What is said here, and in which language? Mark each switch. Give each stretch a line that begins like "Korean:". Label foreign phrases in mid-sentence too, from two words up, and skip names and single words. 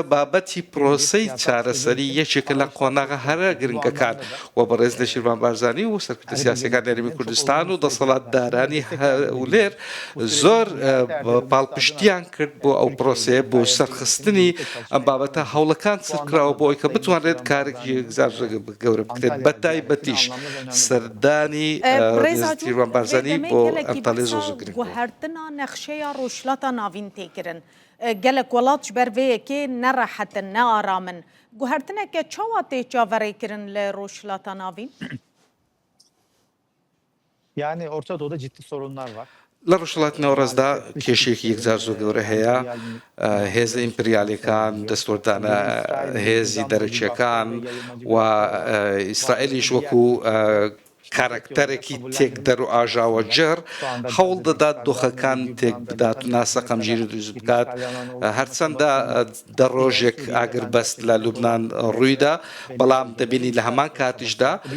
Central Kurdish: بابەتی پرۆسەی چارەسەری یەکێکە لە قۆناغە هەرە گرنگەکان و بەڕێز نەشیروان بارزانی و سەرکردە سیاسیەکان هەرێمی کوردستان و دەسەڵاتدارانی هەولێر زۆر پاڵپشتیان کرد بۆ ئەو پرۆسەیە بۆ سەرخستنی ئەم بابەتە هەوڵەکان سەرکراوە بۆ ئەوەی کە بتوانرێت کارێکی گەورە بکرێت بە تایبەتیش سەردانی نەشیروان بارزانی بۆ ئەنتاڵیە زۆر گرنگ بوو.
Kurdish: گوهردنا نەخشەیە ڕۆژهەڵاتە ناوین تێکردن gelek welat ji ber vê yekê nerehetin nearamin guhertineke çawa tê çaverêkirin li rojhilata navîn?
Turkish: Yani Orta Doğu'da ciddi sorunlar var.
Central Kurdish: لە ڕۆژهەڵاتی ناوەڕاستدا کێشەیەکی یەکجار زۆر گەورە هەیە هێزە ئیمپریالیەکان دەستوەردانە هێزی دەرەکیەکان و ئیسرائیلیش وەکو کارکتەرێکی تێک دەر و ئاژاوە جەر هەوڵ دەدات دۆخەکان تێک بدات و ناسە قەمگیری دروست بکات هەرچەندە دە ڕۆژێک ئاگر بەست لە لوبنان ڕوویدا بەڵام دەبینی لە هەمان کاتیشدا